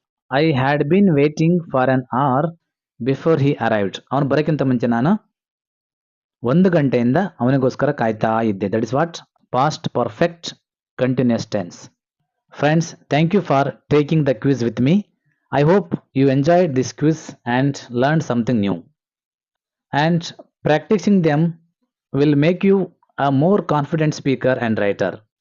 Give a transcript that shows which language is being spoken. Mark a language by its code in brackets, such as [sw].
[en] I had been waiting for an hour before he arrived. [kn] ಅವನು ಬರೋಕ್ಕಿಂತ ಮುಂಚೆ ನಾನು 1 ಗಂಟೆಯಿಂದ ಅವನಿಗೋಸ್ಕರ ಕಾಯ್ತಾ ಇದ್ದೆ. [en] That is what past perfect continuous tense. Friends, thank you for taking the quiz with me. I hope you enjoyed this quiz and learned something new. And practicing them will make you a more confident speaker and writer.